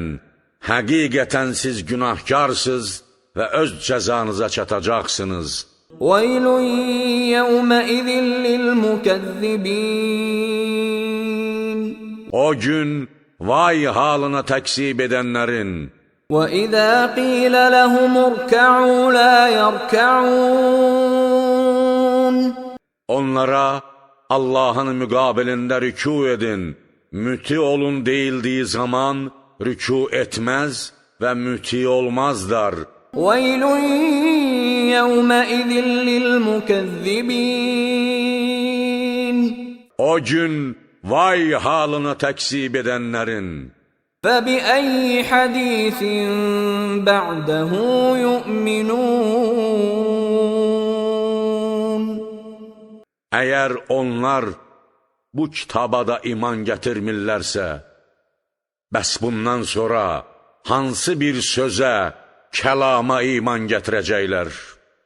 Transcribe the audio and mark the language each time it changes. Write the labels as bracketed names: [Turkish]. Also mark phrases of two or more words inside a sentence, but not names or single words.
[Azerbaijani] Həqiqətən siz günahkarsız və öz cəzanıza çatacaqsınız. [Arabic] ويل يومئذ للمكذبين. [Azerbaijani] O gün vay halına təksib edənlərin, [Arabic] وَإِذَا قِيلَ لَهُمُ ارْكَعُوا لَا يَرْكَعُونَ. [Azerbaijani] onlara Allahın müqabilində rükû edin, müti olun deyildiyi zaman rükû etməz və müti olmazlar. [Arabic] وَيْلٌ يَوْمَئِذٍ لِلْمُكَذِّبِينَ. [Azerbaijani] O gün vay halına təksib edənlərin, [Arabic] فَبِأَيِّ حَدِيثٍ بَعْدَهُ يُؤْمِنُونَ. [Azerbaijani] əgər onlar bu kitaba da iman gətirmirlərsə, bəs bundan sonra hansı bir sözə, kəlama iman gətirəcəklər?